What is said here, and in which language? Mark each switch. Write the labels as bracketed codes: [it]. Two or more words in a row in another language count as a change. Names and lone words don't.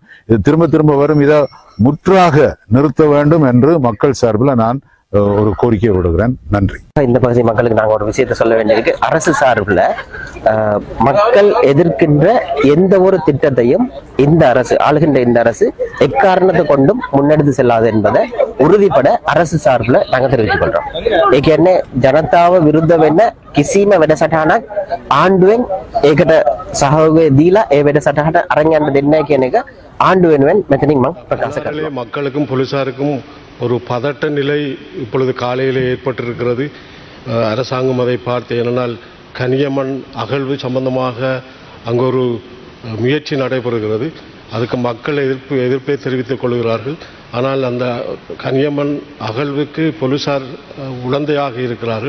[ta] இது திரும்ப திரும்ப வரும், இதை முற்றாக நிறுத்த வேண்டும் என்று மக்கள் சார்பில் நான் ஒரு கோரிக்கை விடுகிறேன். நன்றி. இந்த பகுதி மக்களுக்கு நாங்கள் ஒரு விஷயத்தை சொல்ல வேண்டியிருக்கு. அரசு சார்பில் மக்கள் எதிர்க்கின்ற எந்த ஒரு திட்டத்தையும் இந்த அரசு, ஆளுகின்ற இந்த அரசு எக்காரணத்தை கொண்டும் முன்னெடுத்து செல்லாது என்பதை உறுதிப்பட அரசு சார்பில் நாங்கள் தெரிவித்துக் கொள்றோம். [si] ඒකන්නේ ජනතාව විරුද්ධ වෙන්න කිසිම වැඩසටහනක් ආණ්ඩුවෙන් ඒකට සහයෝගය දීලා ඒ වැඩසටහනට අරන් යන්න දෙන්නේ නැහැ කියන එක ආණ්ඩුව වෙනුවෙන් මෙතනින් මම ප්‍රකාශ කරනවා. [ta] மக்களுக்கும் போலீசாருக்கும் ஒரு பதட்ட நிலை இப்பொழுது காலையில் ஏற்பட்டிருக்கிறது. அரசாங்கம் அதை பார்த்து, ஏனென்றால் கனியமண் அகழ்வு சம்பந்தமாக அங்கு ஒரு முயற்சி நடைபெறுகிறது. அதுக்கு மக்கள் எதிர்ப்பை தெரிவித்துக் கொள்கிறார்கள். ஆனால் அந்த கனியமண் அகழ்வுக்கு போலீசார் உடந்தையாக இருக்கிறார்கள்.